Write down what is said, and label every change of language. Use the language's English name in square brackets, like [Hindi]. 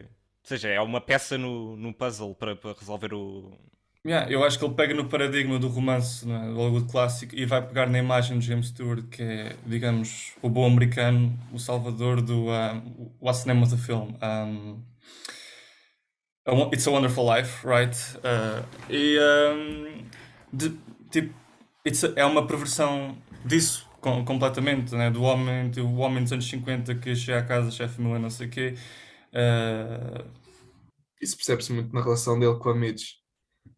[Portuguese] Ou seja, é uma peça no puzzle para resolver o. Yeah, eu acho que ele pega no paradigma do romance, não é? Do Hollywood clássico e vai pegar na imagem de James Stewart, que é, digamos, o bom americano, o salvador do [English] what's the name of the film? It's a Wonderful Life, right? [Portuguese] E de- tipo, é uma perversão disso completamente, né? O homem dos anos 50 que chega à casa, chefe de família, não sei o quê. Uh, Isso percebe-se muito na relação dele com a Midge. oh